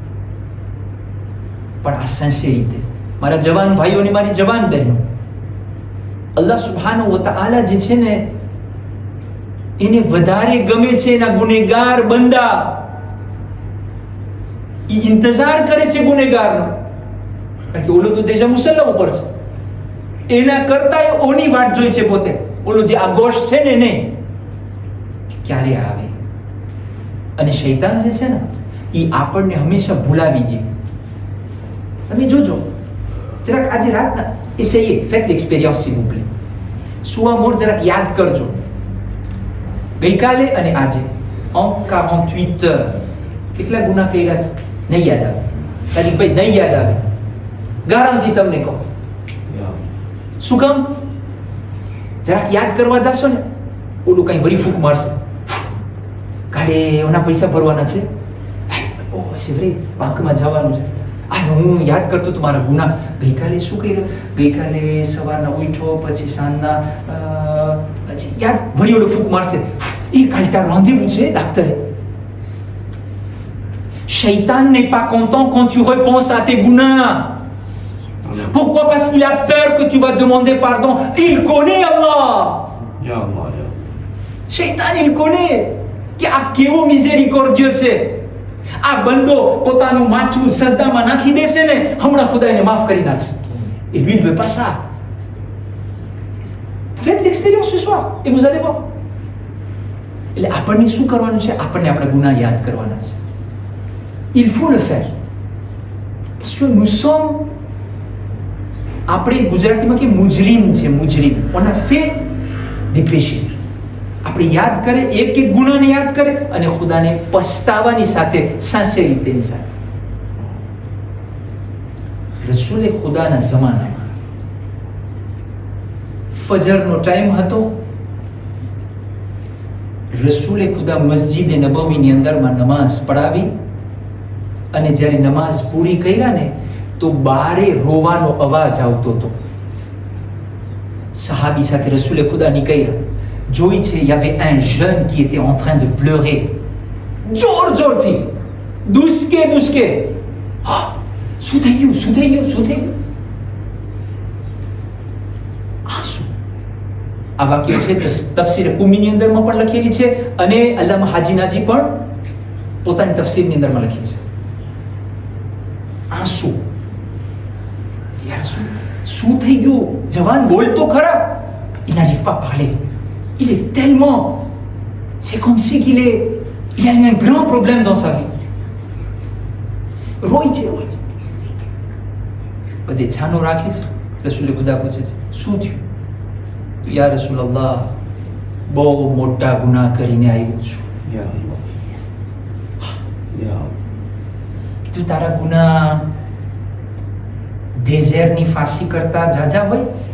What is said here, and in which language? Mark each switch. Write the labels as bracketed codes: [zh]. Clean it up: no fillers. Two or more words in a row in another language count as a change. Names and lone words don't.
[gu] પણ આ સિન્સિયરિટી, મારા જવાન ભાઈઓ અને મારી જવાન બહેનો, [ar] الله سبحانه وتعالى [gu] જે છે ને એને વધારે ગમે છે એના ગુનેગાર બંદા, એ ઇંતજાર કરે છે ગુનેગારનો, કારણ કે ઓલો તો દેજા મુસલ્લા ઉપર છે, એના કરતા ઓની વાટ જોઈ છે પોતે, ઓલો જે આગોશ છે ને એને ક્યારે આવે. અને શૈતાન જે છે ને એ આપણને હંમેશા ભૂલાવી દે. તમે જોજો જરાક આજે રાતના [fr] essayez, faites l'expérience s'il vous plaît. [gu] સુવા મોર જરાક યાદ કરજો, ગઈકાલે અને આજે [fr] en 48 heures [gu] કેટલા ગુનાહ કર્યા છે? નહીં યાદ આવે તારી ભાઈ, નહીં યાદ આવે, ગારંટી તમને કહું. શું કામ? જરાક યાદ કરવા જશો ને ઓલું કઈ વરી ફૂંક મારશે, કાલે એના પૈસા ભરવાના છે, ઓ સેવરે બેંકમાં જવાનું છે, હું યાદ કરતો તો મારા ગુનાહ, ગઈકાલે શું કર્યું, ગઈકાલે સવારના ઉઠ્યો પછી સાંજના પછી યાદ વળી ઓલું ફૂંક મારશે, એ કાલે તાર rendez-vous છે ડાક્ટરે. [fr] Shaitan n'est pas content quand tu repenses à tes gounahs. Pourquoi? Parce qu'il a peur que tu vas demander pardon. Il connaît Allah. [ar] يا الله يا. [gu] Shaitan [fr] il connaît [gu] કે આ કેવો મિસેરિકોર્ડિયો છે. આ બંદો પોતાનું માથું સજદામાં નાખી દેશે ને હમણાં ખુદા એને માફ કરી નાખશે. [fr] Et lui il veut pas ça. Faites l'expérience ce soir et vous allez voir. [gu] એટલે આપણને શું કરવાનું છે? આપણને આપણા ગુનાહ યાદ કરવાના છે. [fr] Il faut le faire. Parce que nous sommes, [gu] આપણે ગુજરાતીમાં કે મુજરીમ છે, મુજરીમ. [fr] On a fait des péchés. [gu] આપણે યાદ કરે, એક એક ગુનાને યાદ કરે અને ખુદાને પછતાવાની સાથે સિન્સિયરિટીની સાથે. રસૂલે ખુદાના જમાનામાં ફજરનો ટાઈમ હતો. રસૂલે ખુદા મસ્જિદ નબવીની અંદરમાં નમાઝ પઢાવી અને જ્યારે નમાઝ પૂરી કર્યા ને તો બારે રોવાનો અવાજ આવતો હતો. સહાબી સાથે રસૂલે ખુદા નીકળ્યા, જોઈ છે [fr] il y avait un jeune qui était en train de pleurer [gu] જોરથી, દુસકે. શું થઈ ગયું? આંસુ. આ વાક્ય છે તફસીર કુમીની અંદરમાં પણ લખેલી છે અને અલ્લામા હાજી નાજી પણ પોતાની તફસીરની અંદરમાં લખી છે. આંસુ. યાર શું થઈ ગયું? જવાન બોલ તો ખરા. [fr] Il n'arrive pas à parler. Il est tellement, c'est comme si il a eu un grand problème dans sa vie. [gu] રોય છે. બધે છાનો રાખે છે. રસૂલે ખુદા પૂછે છે શું થયું? તો [ar] يا رسول الله, [gu] બહુ મોટા ગુનાહ કરીને આવ્યો છું. કીધું તારા ગુનાહ ડેઝેરની ફાંસી કરતા જાજા હોય?